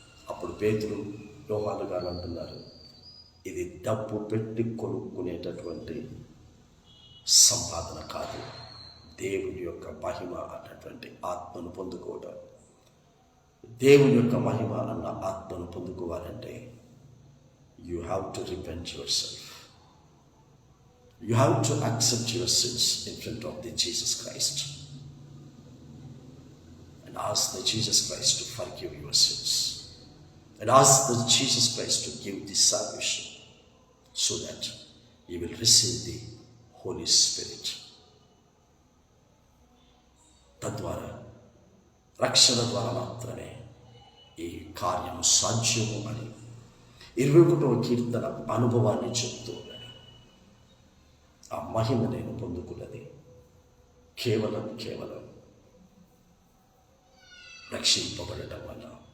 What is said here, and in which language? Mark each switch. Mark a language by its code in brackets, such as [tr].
[te] అప్పుడు పేతురు యోహాను గారు అంటున్నారు, ఇది డబ్బు పెట్టి కొనుక్కునేటటువంటి సంపాదన కాదు, దేవుని యొక్క మహిమ అన్నటువంటి ఆత్మను పొందుకోవడం. దేవుని యొక్క మహిమ అన్న ఆత్మను పొందుకోవాలంటే [en] You have to repent yourself. You have to accept your sins in front of the Jesus Christ and ask the Jesus Christ to forgive your sins, and ask the Jesus Christ to give the salvation so that you will receive the Holy Spirit. [te] తద్వారా రక్షణ ద్వారా మాత్రమే ఈ కార్యము సాధ్యము అని 21వ కీర్తన అనుభవాన్ని చెప్తూ ఆ మహిమ నేను పొందుకున్నది కేవలం రక్షింపబడటం వల్ల.